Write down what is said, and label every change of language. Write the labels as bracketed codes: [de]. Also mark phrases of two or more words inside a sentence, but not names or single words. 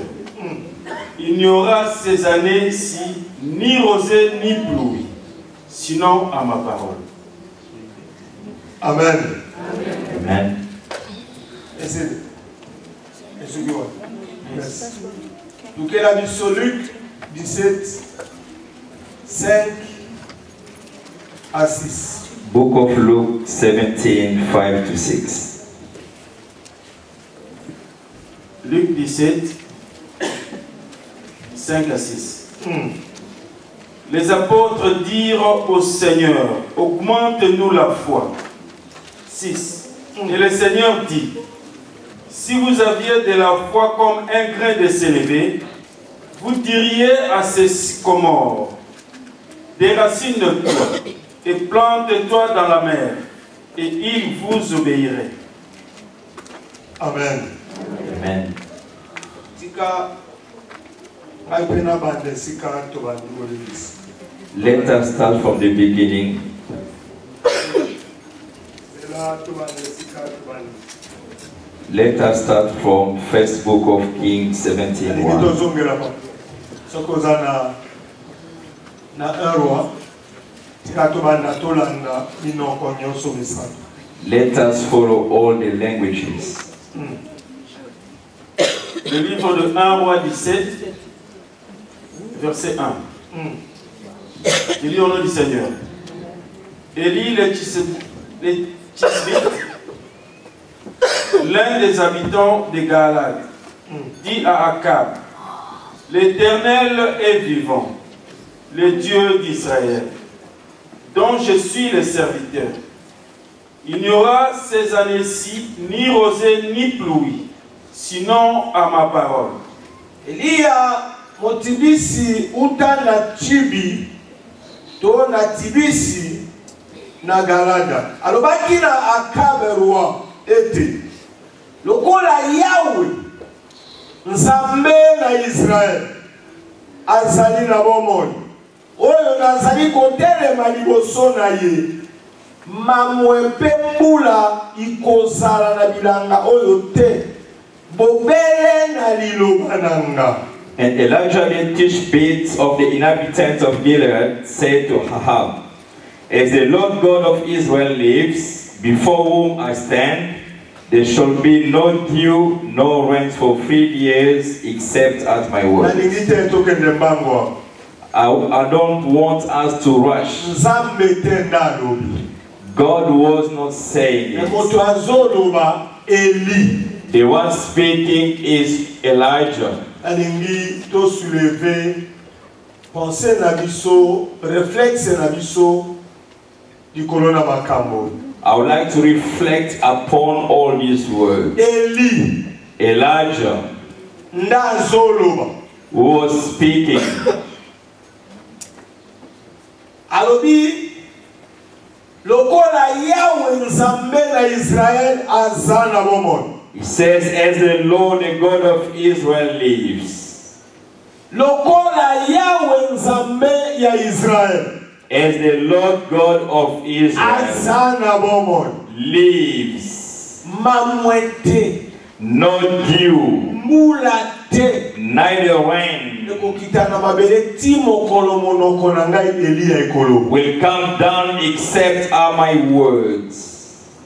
[fr] Il n'y aura ces années-ci ni rosée ni pluie, sinon à ma parole. Amen. Amen. Donc elle a dit sur Luc 17, 5 à 6. [en] Book of Luke 17, 5 to 6. [fr] Luc 17, 5 à 6. Les apôtres dirent au Seigneur, augmente-nous la foi. 6. Et le Seigneur dit, si vous aviez de la foi comme un grain de sénévé, vous diriez à ces sycomores, déracine-toi et plante-toi dans la mer, et ils vous obéiraient. Amen. Amen. [en] Let us start from the beginning. Let us start from first book of Kings 17, 1. Let us follow all the languages. [fr] Le livre de 1 Roi 17, verset 1. Je lis au nom du Seigneur. Élie le Tisbite, l'un des habitants de Gaalad, dit à Akab, l'Éternel est vivant, le Dieu d'Israël, dont je suis le serviteur. Il n'y aura ces années-ci ni rosée ni pluie, sinon à ma parole. [ln] Elia motibisi uta na chibi to na tibisi na Galada. Alobaki na Akabe roi ete lokola Yahweh Nzambe na Israel azali na bomoi oyo nazali kotelema liboso na ye mamwepe mbula ikozala na bilanga oyo te bobele na liloba nanga. [en] And Elijah the Tishbite of the inhabitants of Gilead said to Ahab, as the Lord God of Israel lives, before whom I stand, there shall be no dew, no rain for 3 years, except at my word. I don't want us to rush. God was not saying it. The one speaking is Elijah. [ln] Alingi to [fr] soulever pensée [ln] na biso réflexe na biso du corona makambo. [en] I would like to reflect upon all these words. Elijah who was speaking. [ln] Alobi lokola Yahweh Nzambe na Israel azana bomon. [en] He says, as the Lord, the God of Israel lives. [ln] Lokola Yahweh Nzambe ya Israel [en] as the Lord God of Israel lives, no dew, neither rain will come down except are my words.